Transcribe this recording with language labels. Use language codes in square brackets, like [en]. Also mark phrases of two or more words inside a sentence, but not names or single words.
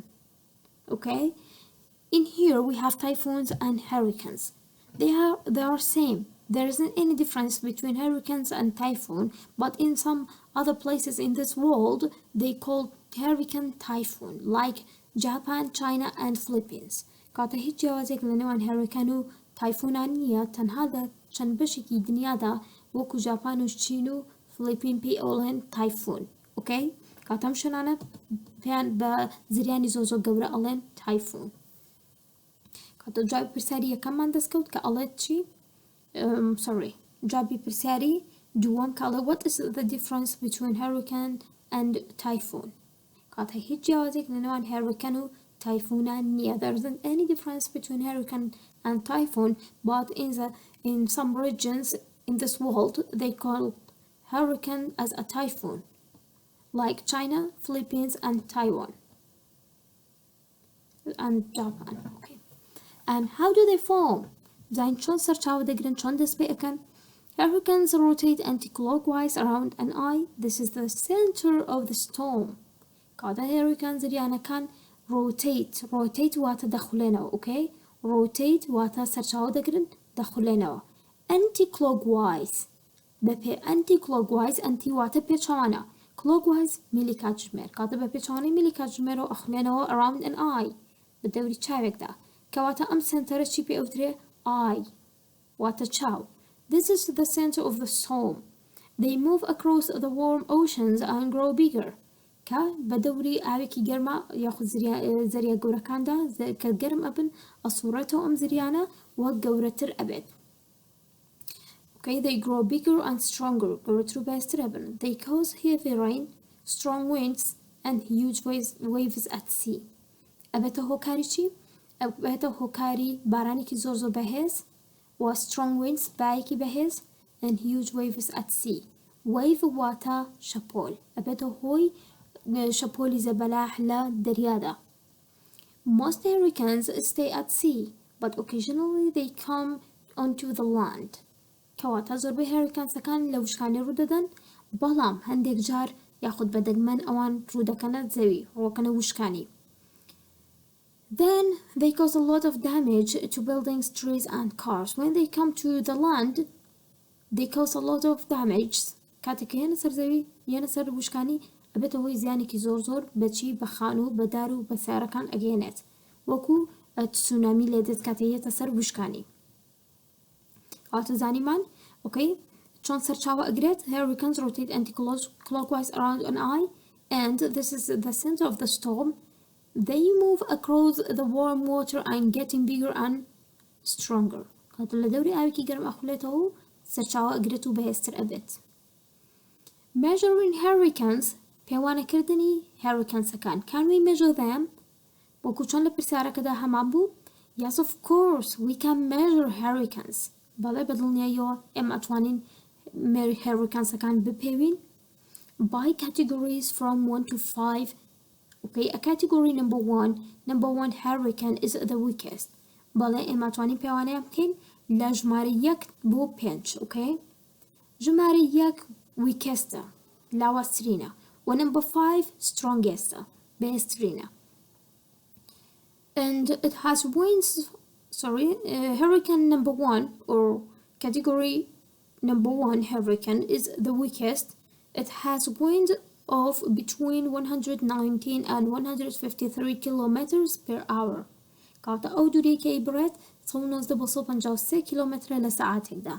[en] Okay, in here we have typhoons and hurricanes. They are same. There isn't any difference between hurricanes and typhoon, but in some other places in this world they call hurricane typhoon like Japan, China and Philippines. [ckb] کاتە هیچ جیاوازێک لە نێوان هەریکان و تایفۆنان نییە تەنها چەند بەشێکی دنیادا وەکو ژاپان و چین و فلیپین پێی ئەوڵێن تایفۆن ئۆکەی کاتەم شوێنانە پێیان بە زریانی زۆر گەورە ئەڵێن تایفۆن کاتە جوابی پرسیاری یەکەممان دەستکەوت کە ئەڵێت چی جوابی پرسیاری دووەم کە ئەڵێ [en] what is the difference between hurricane and typhoon [ckb] کاتە هیچ جیاوازێک لە نێوان هەریکان و typhoon near. [en] There isn't any difference between hurricane and typhoon, but in some regions in this world they call hurricane as a typhoon, like China, Philippines, and Taiwan, and Japan. Okay, and how do they form? [ar] زين شلون [ckb] سرچاو دەگرن چۆن دەست پێ ئەکەن [en] Hurricanes rotate anti-clockwise around an eye. This is the center of the storm. [ckb] کاتە هەریکان زریانەکان rotate واتە دەخولێنەوە [en] okay rotate [ckb] واتە سەرچاو دەگرن دەخولێنەوە anti-clockwise بەپێ [en] anti-clockwise anti [ckb] واتە پێچەوانە clockwise میلی کاتژمێر کاتە بە پێچەوانەی میلی کاتژمێرەوە ئەخولێنەوە [en] around an eye [ckb] بە دەوری چاوێکدا کەواتە ئەم سنتەرە چی پێ ئەوترێ eye واتە چاو [en] This is the center of the storm. They move across the warm oceans and grow bigger. [ckb] کە بە دەوری ئاوێکی گەرمە یاخود زەریە گەورەکاندا کە گەرم ئەبن ئەسوورێتەوە ئەم زریانە وەک گەورەتر ئەبێت. [en] Okay, they grow bigger and stronger. [ckb] گەورەتر و بەهێزتر ئەبن. [en] They cause heavy rain, strong winds and huge waves at sea. [ckb] ئەبێتە هۆکاری چی؟ ئەبێتە هۆکاری بارانێکی زۆر بەهێز و [en] strong winds [ckb] بایەکی بەهێز [en] and huge waves at sea. [ckb] Wave واتە شەپۆل ئەبێتە هۆی شەپۆلی زەبەلاح لە دەریادا. [en] Most hurricanes stay at sea, but occasionally they come onto the land. [ckb] کەواتە زۆربەی هەریکانسەکان لە وشکانی ڕوودەدەن بەڵام هەندێک جار یاخود بە دەگمەن ئەوان ڕوودەکەنە زەوی ڕۆکەنە وشکانی. [en] Then they cause a lot of damage to buildings, trees and cars. When they come to the land, they cause a lot of damage. [ckb] کاتێک یەنە سەر زەوی یەنە سەر وشکانی ئەبێتە هۆی زیانێکی زۆر بەچی بە خان و بەدار و بە سیارەکان ئەگەێنێت وەکو تسونامی لێ دێت کاتێتە سەر وشکانی ئاتە زانیمان ئۆکەی چۆن سەرچاوە ئەگرێت [en] Hurricanes rotate anti-clockwise around an eye and this is the center of the storm. They move across the warm water and getting bigger and stronger. [ckb] کاتە لە دەوری ئاوێکی گەرم ئەخولێتەوە و سەرچاوە ئەگرێت و بەهێزتر ئەبێت. [en] Measuring hurricanes [ckb] پێوانەکردنی هەریکانسەکان [en] Can we measure them؟ [ckb] وەکو چۆن لە پرسیارەکەدا هەمان بوو [en] Yes of course we can measure hurricanes [ckb] بەڵێ بەدڵنیاییەوە ئێمە ئەتوانین هەریکانسەکان بپێوین [en] by categories from 1 to 5. Okay, a category number one hurricane is the weakest [ckb] بەڵێ ئێمە ئەتوانین پێوانەیە بکەین لە ژمارە 1 بۆ 5 okay ژمارە 1 weakestە لاوازترینە [en] و number 5 strongest بەهێزترینە and it has winds hurricane number 1 or category number 1 hurricane is the weakest. It has wind of between 119 and 153 kilometers per hour [ckb] کاتە ئەو دوورێکی بڕێت 193 کیلومتر لە ساعتێکدا.